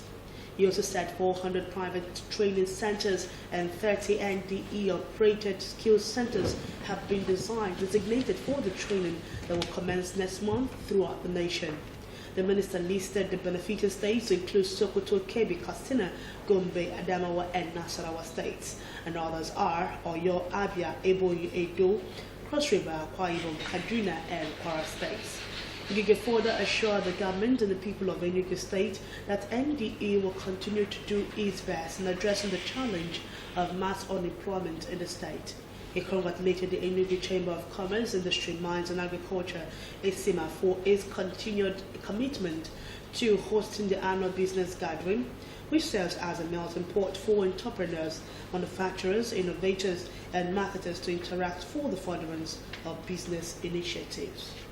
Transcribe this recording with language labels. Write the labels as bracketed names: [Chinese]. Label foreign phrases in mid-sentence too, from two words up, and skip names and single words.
[English] He also said 400 private training centers and 30 NDE-operated skills centers have been designated for the training that will commence next month throughout the nation. The minister listed the benefiting states to include Sokoto, Kebbi, Katsina, Gombe, Adamawa, and Nasarawa states, and others are Oyo, Abia, Ebonyi, Edo, Cross River, Akwa Ibom, Kaduna, and Kwara states. Ngige further assured the government and the people of Enugu State that NDE will continue to do its best in addressing the challenge of mass unemployment in the state. He congratulated the Enugu Chamber of Commerce, Industry, Mines and Agriculture, ESIMA, for its continued commitment to hosting the annual business gathering, which serves as a melting pot for entrepreneurs, manufacturers, innovators, and marketers to interact for the furtherance of business initiatives.